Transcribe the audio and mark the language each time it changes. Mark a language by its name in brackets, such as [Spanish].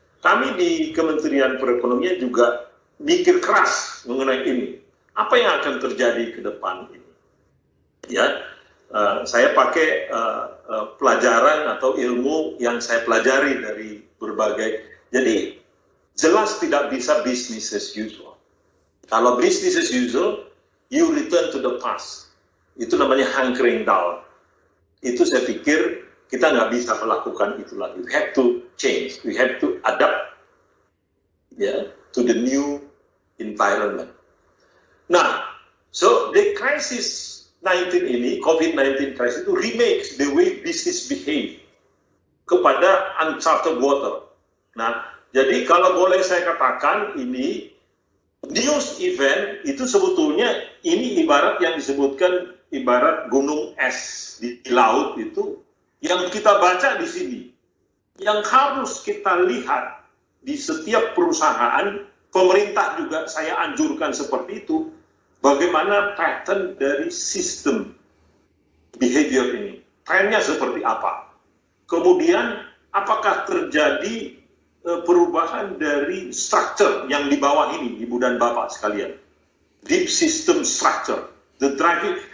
[Indonesian] kami di Kementerian Perekonomian juga mikir keras mengenai ini. Apa yang akan terjadi ke depan ini? Ya, saya pakai pelajaran atau ilmu yang saya pelajari dari berbagai. Jadi jelas tidak bisa business as usual. Kalau [English] business as usual, you return to the past. [Indonesian] Itu namanya hunkering down. Itu saya pikir kita nggak bisa melakukan itu lagi. [English] We have to change. We have to adapt, ya, to the new environment. Nah, so the crisis 19 ini, COVID-19 crisis itu remakes the way business behave kepada uncharted water. [Indonesian] Nah, jadi kalau boleh saya katakan ini news event itu sebetulnya ini ibarat yang disebutkan ibarat gunung es di laut itu yang kita baca di sini, yang harus kita lihat di setiap perusahaan. Pemerintah juga saya anjurkan seperti itu, bagaimana pattern dari sistem behavior ini, trennya seperti apa. Kemudian apakah terjadi perubahan dari structure yang di bawah ini, Ibu dan Bapak sekalian. [English] Deep system structure, the driving.